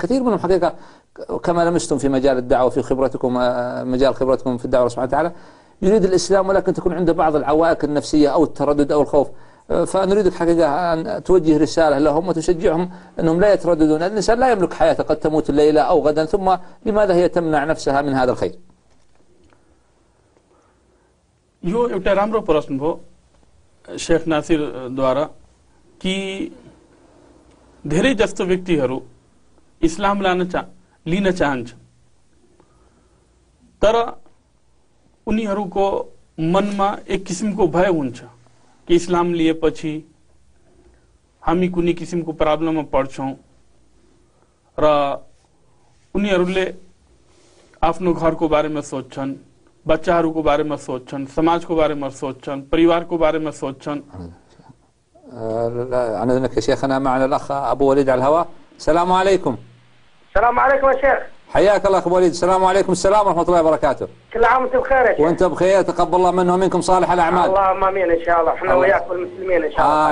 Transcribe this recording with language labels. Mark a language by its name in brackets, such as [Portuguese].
[Arabic] كثير منهم حقيقة كما لمستم في مجال الدعوة في خبرتكم، مجال خبرتكم في الدعوة سبحانه وتعالى، يريد الإسلام ولكن تكون عنده بعض العوائق النفسية أو التردد أو الخوف. فنريدك حقيقة أن توجه رسالة لهم وتشجعهم أنهم لا يترددون. الإنسان لا يملك حياته، قد تموت الليلة أو غدا، ثم لماذا هي تمنع نفسها من هذا الخير؟ [Nepali] यो एउटा राम्रो प्रश्न भयो शेख नासिर द्वारा कि धेरै जस्तो व्यक्तिहरू इस्लाम लान लिन चाहन्छ तर उनीहरूको मनमा एक किसिमको भय हुन्छ कि इस्लाम लिएपछि हामी कुनै किसिमको प्रब्लममा पर्छौँ र उनीहरूले आफ्नो घरको बारेमा सोच्छन्, बच्चाहरूको बारेमा सोच्छन्, समाजको बारेमा सोच्छन्, परिवारको बारेमा सोच्छन्। [Arabic] عندنا شيخنا معنا الاخ ابو وليد على الهواء. السلام عليكم. السلام عليكم يا شيخ. حياك الله اخ ابو وليد. السلام عليكم. السلام ورحمه الله وبركاته. كل عام وانتم بخير يا شيخ. وانت بخير، تقبل الله منه ومنكم صالح الاعمال. اللهم امين ان شاء الله، احنا وياك والمسلمين ان شاء الله.